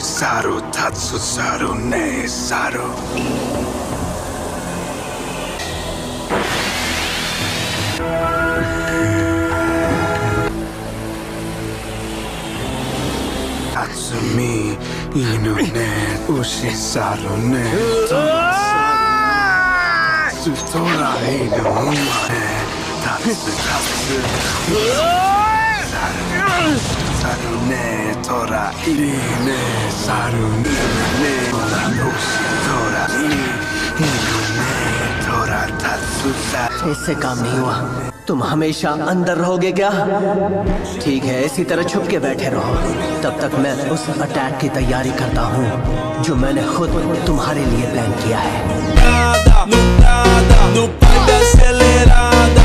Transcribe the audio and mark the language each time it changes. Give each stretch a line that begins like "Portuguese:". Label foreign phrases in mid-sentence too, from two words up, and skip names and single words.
Japanese: さる たつ さる ね さる. たつみ いぬ ね うし さる ね すとら いぬ ね たつ たつさる ね とら いり ね さる ね うし とら いぬ ね とら たつ さる.
Hindi: इससे काम नहीं हुआ। तुम हमेशा अंदर रहोगे क्या? ठीक है, इसी तरह छुप के बैठे रहो। तब तक मैं उस अटैक की तैयारी करता हूँ जो मैंने खुद तुम्हारे लिए प्लान किया है।